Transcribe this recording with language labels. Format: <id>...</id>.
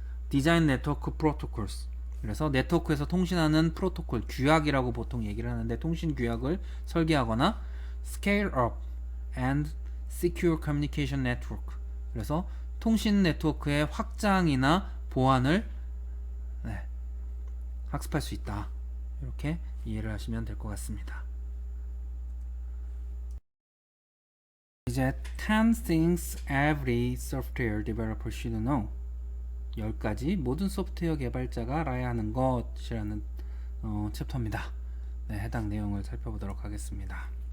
<en>디자인 네트워크 프로토콜스.</en> <ko>그래서 네트워크에서 통신하는 프로토콜, 규약이라고 보통 얘기를 하는데, 통신 규약을 설계하거나</ko> <en>Scale up and secure communication network.</en> <ko>그래서 통신 네트워크의 확장이나 보안을 학습할 수 있다. 이렇게 이해를 하시면 될 것 같습니다. 이제</ko> <en>10 things every software developer should know.</en> <ko>10가지 모든 소프트웨어 개발자가 알아야 하는 것이라는 챕터입니다. 해당 내용을 살펴보도록 하겠습니다.</ko>